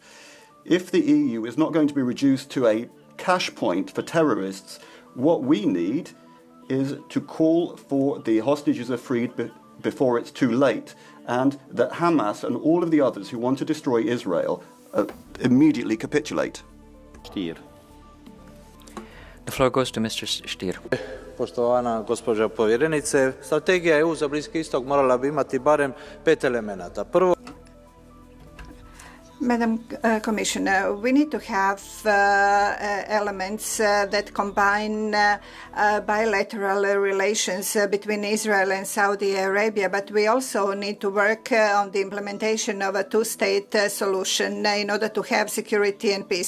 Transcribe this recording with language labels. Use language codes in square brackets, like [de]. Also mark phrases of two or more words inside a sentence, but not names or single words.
[en] If the EU is not going to be reduced to a cash point for terrorists, what we need is to call for the hostages are freed before it's too late, and that Hamas and all of the others who want to destroy Israel immediately capitulate. The floor goes to Mr. Stier. [hr] Poštovana gospođo povjerenice, strategija EU za Bliski istok morala bi imati barem 5 elemenata. Prvo, [en] Madam Commissioner, we need to have elements that combine bilateral relations between Israel and Saudi Arabia, but we also need to work on the implementation of a two-state solution in order to have security and peace.